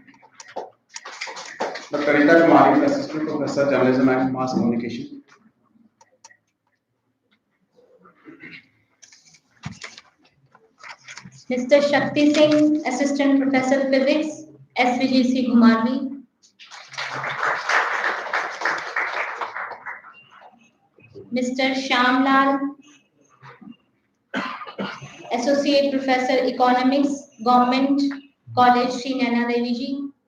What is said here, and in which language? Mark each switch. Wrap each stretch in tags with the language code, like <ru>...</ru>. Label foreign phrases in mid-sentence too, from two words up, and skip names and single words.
<en>Dr. Rita Kumari, assistant professor journalism and mass communication. Mr. Shakti Singh, assistant professor physics, SVGC, Gumarmi. Mr. Shyam Lal, associate professor economics, Government College, Sri Naina Devi Ji.</en>